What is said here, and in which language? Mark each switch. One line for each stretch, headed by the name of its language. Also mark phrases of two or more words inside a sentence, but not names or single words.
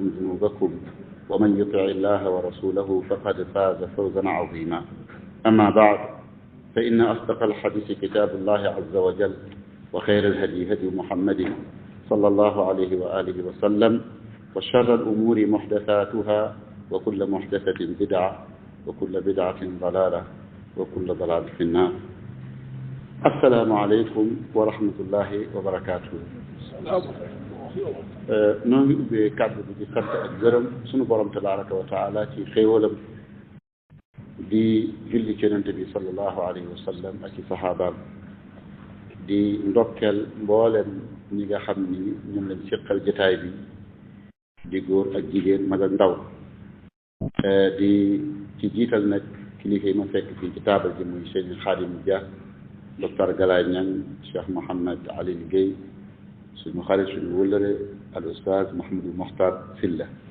Arabic: ذنوبكم ومن يطع الله ورسوله فقد فاز فوزا عظيما أما بعد فإن أصدق الحديث كتاب الله عز وجل وخير الهدي هدي محمد صلى الله عليه وآله وسلم وشر الأمور محدثاتها وكل محدثة بدعة وكل بدعة ضلالة وكل ضلالة في النار السلام عليكم ورحمة الله وبركاته
Wolof: noo ngi ubbee kàddu bi di sant ak gërëm sunu borom
Arabic: تبارك وتعالى
Wolof: ci xéewalam di julli ci yonente bi
Arabic: صلى الله عليه وسلم
Wolof: ak ci saxaabaam di ndokkeel mbooleem ñi nga xam ni ñoom lañ séqal jotaay bi di góor ak jigéen mag ak ndaw di ci jiital nag kilifa yi ma fekk fii ci taabal ji muy Sëñ Xaadim Dia docteur Galaye Niang Cheikh Mouhamed Alioune Guèye suñu xarit suñu wëllëre al ustaaz Mouhamadou Mokhtar Sylla